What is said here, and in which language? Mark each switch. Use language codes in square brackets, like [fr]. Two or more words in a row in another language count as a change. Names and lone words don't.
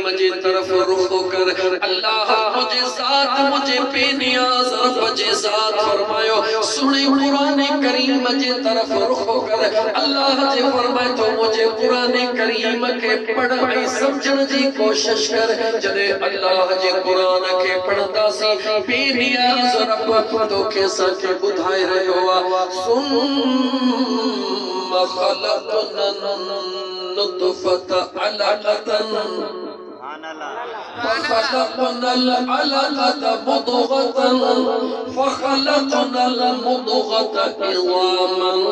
[sd] जे तरफ़ रुख़ कर अल्लाह मुंहिंजे ज़ात मुंहिंजे बेनियाज़ रब जे ज़ात फरमायो सुहिणे क़ुरान करीम जे तरफ़ रुख़ कर अल्लाह जे फरमाए तो मुंहिंजे क़ुरान करीम खे पढ़ ऐं समझण जी कोशिश कर जॾहिं अल्लाह जे क़ुरान खे पढ़ंदासीं बेनियाज़ रब तोखे असांखे ॿुधाए रहियो आहे [ar] ثم خلقنا النطفة علقة فخلقنا العلقة مضغة فخلقنا المضغة عظاما